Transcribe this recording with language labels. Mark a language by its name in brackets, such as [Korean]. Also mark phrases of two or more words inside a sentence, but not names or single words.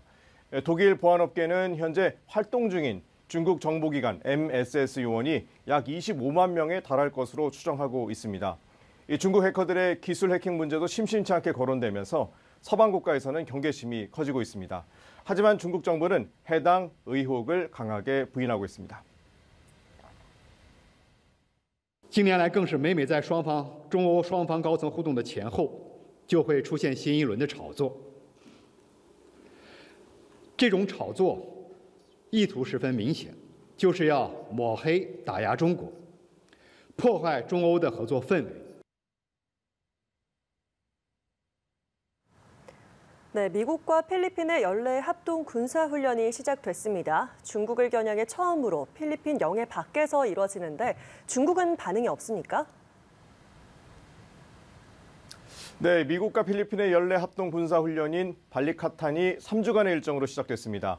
[Korean] 독일 보안업계는 현재 활동 중인 중국 정보기관 MSS 요원이 약 25만 명에 달할 것으로 추정하고 있습니다. 이 중국 해커들의 기술 해킹 문제도 심심치 않게 거론되면서 서방 국가에서는 경계심이 커지고 있습니다. 하지만 중국 정부는 해당 의혹을 강하게 부인하고 있습니다. [Chinese] 近年来，更是每在中欧双方高层互动的前后，就会出现新一轮的炒作。这种炒作意图十分明显，就是要抹黑、打压中国，破坏中欧的合作氛围。 [Korean] 네, 미국과 필리핀의 연례 합동 군사훈련이 시작됐습니다. 중국을 겨냥해 처음으로 필리핀 영해 밖에서 이뤄지는데 중국은 반응이 없습니까? 네, 미국과 필리핀의 연례 합동 군사훈련인 발리카탄이 3주간의 일정으로 시작됐습니다.